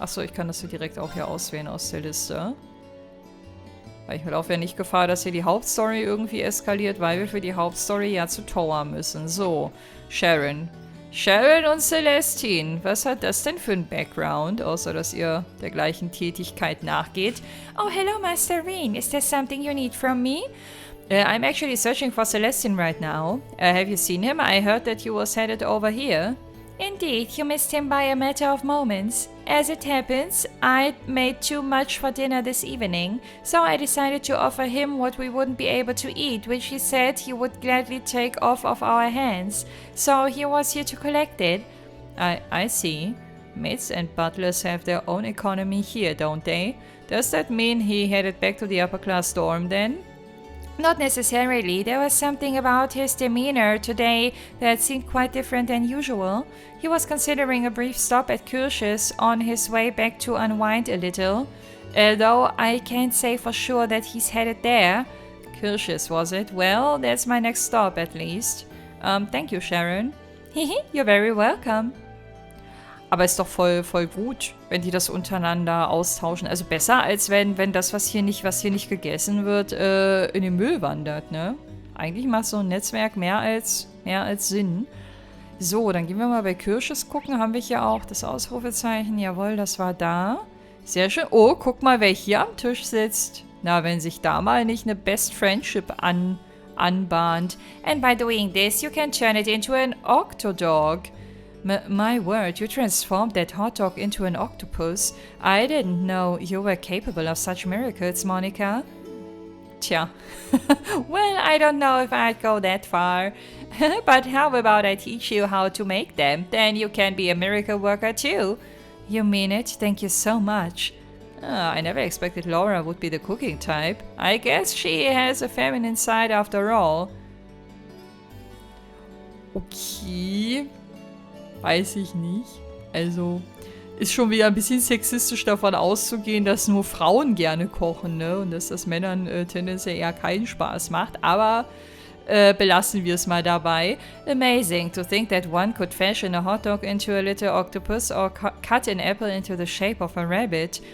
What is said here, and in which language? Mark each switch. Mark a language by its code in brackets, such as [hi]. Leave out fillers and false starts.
[de] Achso, ich kann das hier direkt auch hier auswählen aus der Liste. Weil ich laufe ja nicht Gefahr, dass hier die Hauptstory irgendwie eskaliert, weil wir für die Hauptstory ja zu Towa müssen. So, Sharon. Sharon und Celestine. Was hat das denn für ein Background, außer dass ihr der gleichen Tätigkeit nachgeht? [en] Oh, hello, Master Reen. Is there something you need from me? I'm actually searching for Celestine right now. Have you seen him? I heard that he was headed over here. Indeed, you missed him by a matter of moments. As it happens, I made too much for dinner this evening, so I decided to offer him what we wouldn't be able to eat, which he said he would gladly take off of our hands. So he was here to collect it. I see. Maids and butlers have their own economy here, don't they? Does that mean he headed back to the upper class dorm then? Not necessarily. There was something about his demeanor today that seemed quite different than usual. He was considering a brief stop at Kirsch's on his way back to unwind a little. Though I can't say for sure that he's headed there. Kirsch's, was it? Well, that's my next stop at least. Thank you, Sharon. You're very welcome. [de] Aber ist doch voll gut, wenn die das untereinander austauschen. Also besser, als wenn das, was hier nicht gegessen wird, in den Müll wandert, ne? Eigentlich macht so ein Netzwerk mehr als Sinn. So, dann gehen wir mal bei Kirsches gucken. Haben wir hier auch das Ausrufezeichen? Jawohl, das war da. Sehr schön. Oh, guck mal, wer hier am Tisch sitzt. Na, wenn sich da mal nicht eine Best Friendship anbahnt. [en] And by doing this, you can turn it into an octodog. My word, you transformed that hot dog into an octopus. I didn't know you were capable of such miracles, Monica. [de] Tja. [en] Well, I don't know if I'd go that far. But how about I teach you how to make them? Then you can be a miracle worker too. You mean it? Thank you so much. I never expected Laura would be the cooking type. I guess she has a feminine side after all. [de] Okay. Weiß ich nicht. Also, ist schon wieder ein bisschen sexistisch davon auszugehen, dass nur Frauen gerne kochen, ne? Und dass das Männern tendenziell eher keinen Spaß macht. Aber belassen wir es mal dabei. [en] Amazing to think that one could fashion a hot dog into a little octopus or cut an apple into the shape of a rabbit.